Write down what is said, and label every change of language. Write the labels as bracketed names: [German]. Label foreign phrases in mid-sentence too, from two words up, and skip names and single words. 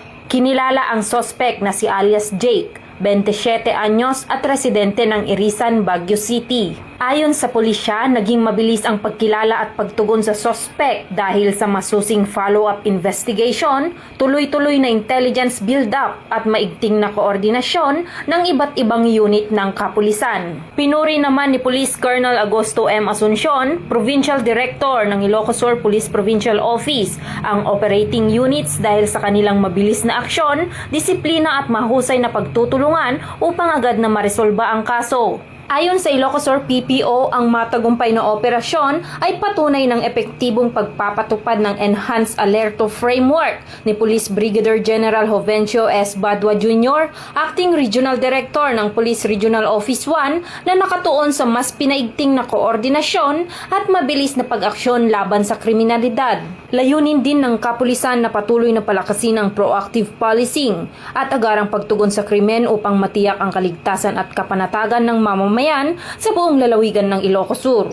[Filipino] Kinilala ang suspect na si alias Jake, 27 anyos at residente ng Irisan, Baguio City. Ayon sa pulisya, naging mabilis ang pagkilala at pagtugon sa suspect dahil sa masusing [English] follow-up investigation, [Filipino] tuloy-tuloy na [English] intelligence build-up [Filipino] at maigting na koordinasyon ng iba't ibang unit ng kapulisan. Pinuri naman ni Police Colonel Agosto M. Asuncion, Provincial Director ng Ilocos Sur Police Provincial Office, ang [English] operating units [Filipino] dahil sa kanilang mabilis na aksyon, disiplina at mahusay na pagtutulungan upang agad na maresolba ang kaso. Ayon sa Ilocos Sur PPO, ang matagumpay na operasyon ay patunay ng epektibong pagpapatupad ng Enhanced Alerto Framework ni Police Brigadier General Jovencio S. Badua Jr., Acting Regional Director ng Police Regional Office 1 na nakatuon sa mas pinaigting na koordinasyon at mabilis na pag-aksyon laban sa kriminalidad. Layunin din ng kapulisan na patuloy na palakasin ang [English] proactive policing [Filipino] at agarang pagtugon sa krimen upang matiyak ang kaligtasan at kapanatagan ng mamamayan sa buong lalawigan ng Ilocos Sur.